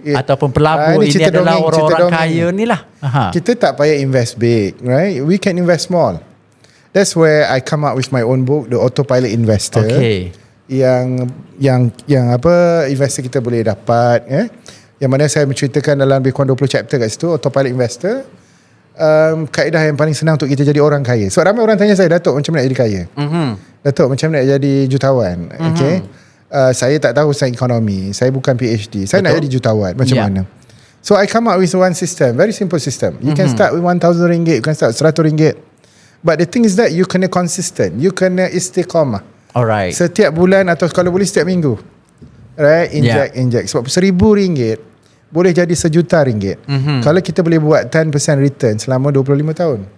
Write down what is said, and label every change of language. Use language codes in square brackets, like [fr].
[ms] Ataupun pelabur ini adalah orang-orang kaya ni lah. Kita tak payah [en] invest big, right? We can invest small. That's where I come up with my own book, The Autopilot Investor. Okay. [ms] Yang apa investor kita boleh dapat, yang mana saya menceritakan dalam lebih kurang 20 chapter kat situ, Autopilot Investor. Kaedah yang paling senang untuk kita jadi orang kaya. Sebab ramai orang tanya saya, Datuk, macam mana nak jadi kaya? Datuk, macam mana nak jadi jutawan? Okay. Saya tak tahu tentang ekonomi, saya bukan PhD, saya nak jadi jutawan, macam mana? [en] So I come up with one system, very simple system. You can start with RM1,000, you can start RM100, but the thing is that you [ms] kena [en] consistent, you [ms] kena istiqamah. [en] Alright. [ms] Setiap bulan atau kalau boleh setiap minggu, right? Inject. Sebab RM1,000 boleh jadi RM1,000,000 kalau kita boleh buat 10% return selama 25 tahun.